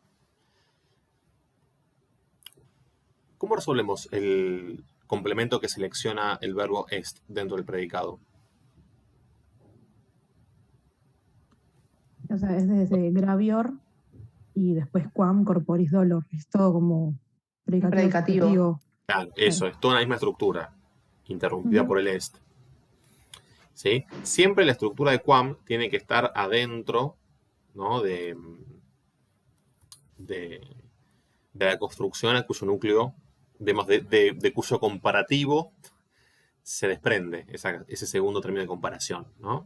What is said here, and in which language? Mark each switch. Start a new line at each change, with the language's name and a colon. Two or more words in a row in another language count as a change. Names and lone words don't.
Spanish: ¿Cómo resolvemos el complemento que selecciona el verbo est dentro del predicado? O sea, es desde gravior y después
Latin: quam corporis dolor.
Spanish: Es todo como predicativo. Claro, eso, es toda la misma estructura, interrumpida por el est. ¿sí? Siempre la estructura de QAM tiene que estar adentro, ¿no? de la construcción a cuyo núcleo, de cuyo comparativo se desprende ese segundo término de comparación, ¿no?